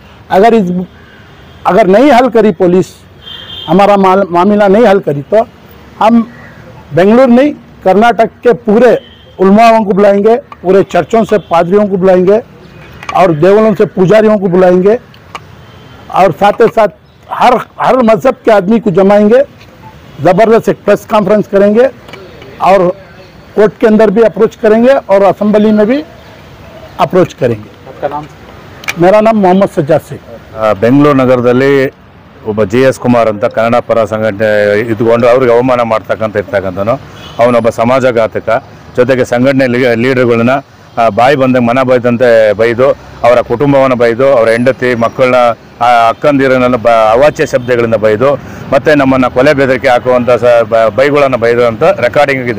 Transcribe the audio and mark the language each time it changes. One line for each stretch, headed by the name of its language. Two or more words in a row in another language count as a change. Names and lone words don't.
Hindi: अगर नहीं हल करी पुलिस, हमारा मामला नहीं हल करी, तो हम बेंगलुरु नहीं कर्नाटक के पूरे उलमाओं को बुलाएंगे, पूरे चर्चों से पादरियों को बुलाएंगे और देवलों से पुजारियों को बुलाएंगे और साथ ही साथ हर मजहब के आदमी को जमाएंगे। ज़बरदस्त एक
English: press conference
Hindi: करेंगे और कोर्ट के अंदर भी अप्रोच करेंगे और असेंबली में भी अप्रोच करेंगे। आपका नाम? मेरा नाम मोहम्मद सज्जाद सिंह।
Kannada: ಬೆಂಗಳೂರು ನಗರದಲ್ಲಿ ಒಬ್ಬ JS ಕುಮಾರ್ ಅಂತ ಕನ್ನಡ ಪರ ಸಂಘಟನೆ ಇದ್ಕೊಂಡು ಅವ್ರಿಗೆ ಅವಮಾನ ಇರ್ತಕ್ಕಂಥನು ಅವನೊಬ್ಬ ಸಮಾಜಘಾತಕ. ಜೊತೆಗೆ ಸಂಘಟನೆ ಲೀಡರ್ಗಳನ್ನ ಬಾಯಿ ಬಂದಂಗೆ ಮನ ಬೈದಂತೆ ಬೈದು ಅವರ ಕುಟುಂಬವನ್ನು ಬೈದು ಅವರ ಹೆಂಡತಿ ಮಕ್ಕಳನ್ನ ಅಕ್ಕಂದಿರನ್ನ ಅವಾಚ್ಯ ಶಬ್ದಗಳಿಂದ ಬೈದು ಮತ್ತು ನಮ್ಮನ್ನು ಕೊಲೆ ಬೆದರಿಕೆ ಹಾಕುವಂಥ ಬೈಗಳನ್ನು ಬೈದು ಅಂತ ರೆಕಾರ್ಡಿಂಗ್ ಇದೆ.